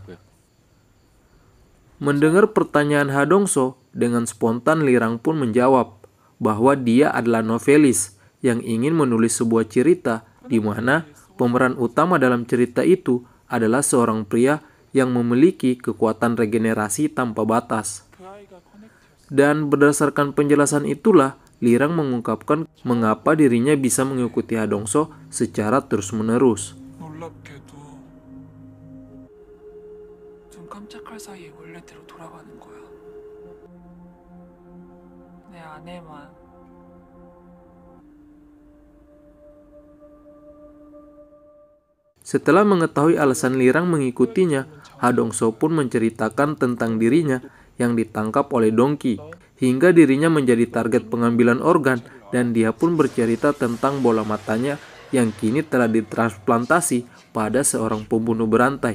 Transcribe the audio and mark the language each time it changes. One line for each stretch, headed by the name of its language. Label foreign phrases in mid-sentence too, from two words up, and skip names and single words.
Indonesian: Mendengar pertanyaan Hadongso, dengan spontan Lirang pun menjawab bahwa dia adalah novelis yang ingin menulis sebuah cerita di mana pemeran utama dalam cerita itu adalah seorang pria yang memiliki kekuatan regenerasi tanpa batas. Dan berdasarkan penjelasan itulah, Lirang mengungkapkan mengapa dirinya bisa mengikuti Hadongso secara terus-menerus.
Korean: 놀랍게도 눈 깜짝할 사이에 원래대로 돌아가는 거야. 내 아내만
Indonesian: Setelah mengetahui alasan Lirang mengikutinya, Hadongso pun menceritakan tentang dirinya yang ditangkap oleh Dongki, hingga dirinya menjadi target pengambilan organ dan dia pun bercerita tentang bola matanya yang kini telah ditransplantasi pada seorang pembunuh berantai.